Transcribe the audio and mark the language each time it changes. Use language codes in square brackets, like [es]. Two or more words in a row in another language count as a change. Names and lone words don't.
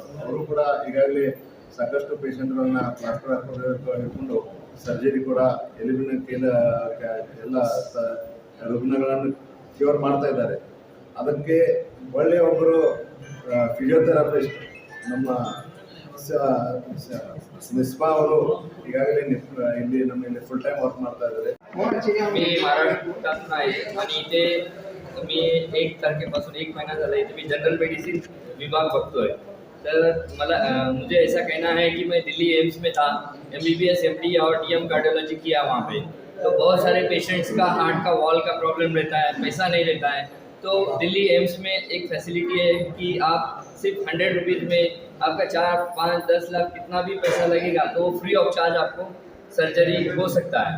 [kn] ಅವರು ಕೂಡ ಈಗಾಗಲೇ ಸಾಕಷ್ಟು ಪೇಷಂಟ್ಗಳನ್ನ ಪ್ಲಾಸ್ಟರ್ ಹಿಡ್ಕೊಂಡು ಸರ್ಜರಿ ಕೂಡ ಎಲುಬಿನ ಎಲ್ಲ ರುಗ್ನಗಳನ್ನು ಕ್ಯೂರ್ ಮಾಡ್ತಾ ಇದ್ದಾರೆ. ಅದಕ್ಕೆ ಒಳ್ಳೆಯ ಒಬ್ಬರು ಫಿಸಿಯೋಥೆರಪಿಸ್ಟ್ ನಮ್ಮ ನಿಸ್ಬಾ ಅವರು ಈಗಾಗಲೇ ಇಲ್ಲಿ ನಮ್ಮಲ್ಲಿ [en] full time work [kn] ಮಾಡ್ತಾ ಇದ್ದಾರೆ. [mr] मी महाराष्ट्रातून आहे आणि इथे मी 1 तारखेपासून 1 महिना झाला इथे मी [en] general medicine [mr] विभाग बघतोय. [hi] तर मुझे ऐसा कहना है कि मैं दिल्ली एम्स में था, MBBS MD और DM कार्डियोलॉजी किया वहाँ पे. तो बहुत सारे पेशेंट्स का हार्ट का वॉल का प्रॉब्लम रहता है, पैसा नहीं रहता है. तो दिल्ली एम्स में एक फैसिलिटी है कि आप सिर्फ 100 रुपीज़ में आपका 4, 5, 10 लाख कितना भी पैसा लगेगा तो वो [en] free of charge [hi] आपको सर्जरी हो सकता है.